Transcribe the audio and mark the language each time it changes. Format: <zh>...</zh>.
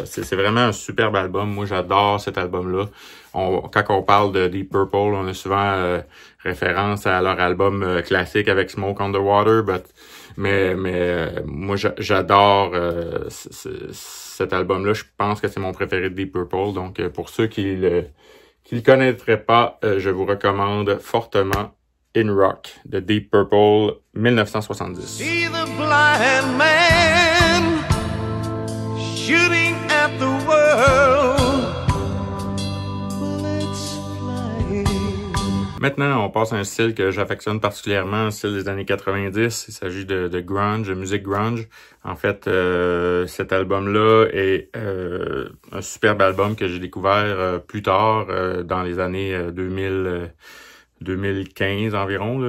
<fr>C'est vraiment un superbe album. Moi, j'adore cet album-là. Quand on parle de Deep Purple, on a souvent référence à leur album classique avec Smoke on the Water, mais moi, j'adore cet album-là. Je pense que c'est mon préféré de Deep Purple. Donc, pour ceux qui le connaîtraient pas, je vous recommande fortement In Rock de Deep Purple 1970.</fr> <en>See the blind man shooting at the world. Bullets flying.</en> <fr>Maintenant, on passe à un style que j'affectionne particulièrement, un style des années 90. Il s'agit de grunge, de musique grunge. En fait, cet album-là est un superbe album que j'ai découvert plus tard, dans les années 2015 environ, là.</fr>